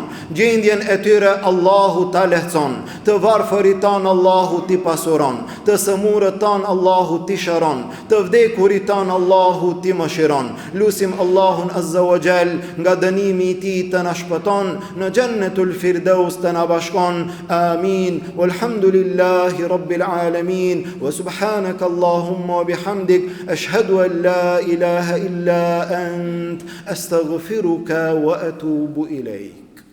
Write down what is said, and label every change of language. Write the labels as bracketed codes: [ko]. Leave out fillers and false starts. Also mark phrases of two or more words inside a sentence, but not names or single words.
[sq] Gjendjen e tyre Allahu ta lehtëson. Të varfërit tanë Allahu t'i pasuron. Të sëmurët tanë Allahu t'i shëron. Të vdekurit tanë Allahu t'i mëshiron. Lusim Allahun [ar] عز وجل, [sq] nga dënimi i tij të na shpëton, në [ar] جنة الفردوس [sq] të na bashkon. Amin. [ar] والحمد لله رب العالمين. وسبحانك اللهم وبحمدك، أشهد أن لا إله إلا أنت، أستغفرك وأتوب إليك.